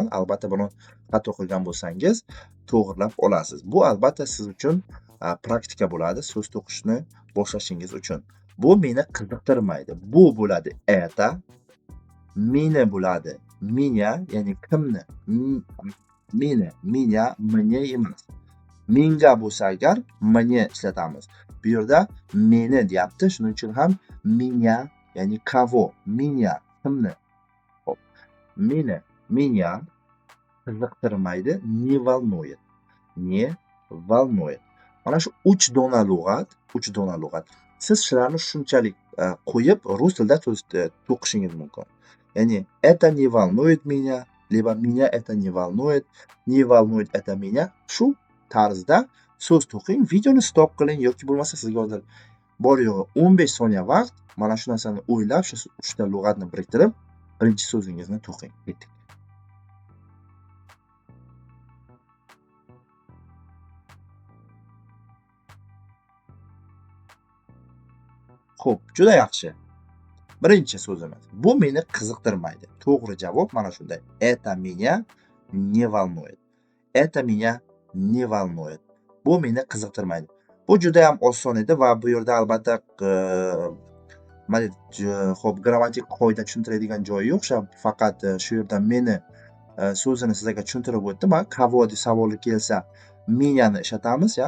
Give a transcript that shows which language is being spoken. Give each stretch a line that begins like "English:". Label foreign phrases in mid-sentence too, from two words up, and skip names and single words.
Uzbek: Albatta buni xato qilgan bo'lsangiz to'g'rilab olasiz. Bu albatta siz uchun praktika bo'ladi so'z to'qishni boshlashingiz uchun. Bu meni qiziqtirmaydi. Bu bo'ladi это, meni bo'ladi меня, ya'ni kimni, meni,
Russian: меня, мне emas.
Uzbek: Menga bo'lsa agar мне ishlatamiz. Bu yerda meni deyapti, shuning uchun ham меня, ya'ni kого, меня, kimni. Xo'p, meni, меня qiziqtirmaydi,
Russian: не волнует. Не волнует.
Uzbek: Mana shu 3 dona lug'at. Siz shularni shunchalik qo'yib rus tilida to'qishingiz mumkin.
Russian: Ya'ni это не волнует меня, либо меня это не волнует это меня.
Uzbek: Shu tarzda so'z to'qing, videoni stop qiling yoki bo'lmasa sizga hozir bor yo'g'i 15 soniya vaqt mana shu narsani o'ylab, shu 3 ta lug'atni biriktirib, birinchi so'zingizni to'qing. Ketdik. Xo'p, juda yaxshi. Birinchi so'zimiz. Bu meni qiziqtirmaydi. To'g'ri javob mana shunday.
Russian: Это меня не волнует. Это меня не волнует.
Uzbek: Bu meni qiziqtirmaydi. Bu juda ham oson edi va bu yerda albatta xo'p, grammatik qoida tushuntiradigan joyi yo'q. Faqat shu yerda meni so'zini sizlarga tushuntirib o'tdim. Kavo deb savoli kelsa, menyani ishlatamiz, ya.